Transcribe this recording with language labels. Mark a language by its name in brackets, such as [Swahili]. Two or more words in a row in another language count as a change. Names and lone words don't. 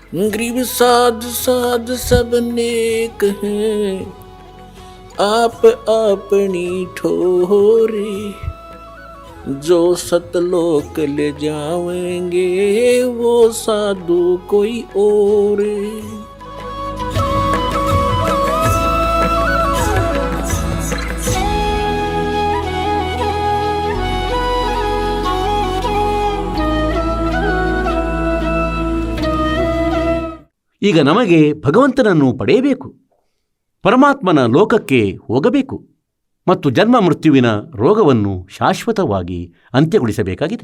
[Hindi] गरीब साध साध सब नेक हैं, आप अपनी ठोरी, जो सतलोक ले जावेंगे वो साधु कोई और। [Kannada] ಈಗ ನಮಗೆ ಭಗವಂತನನ್ನು ಪಡೆಯಬೇಕು, ಪರಮಾತ್ಮನ ಲೋಕಕ್ಕೆ ಹೋಗಬೇಕು ಮತ್ತು ಜನ್ಮ ಮೃತ್ಯುವಿನ ರೋಗವನ್ನು ಶಾಶ್ವತವಾಗಿ ಅಂತ್ಯಗೊಳಿಸಬೇಕಾಗಿದೆ.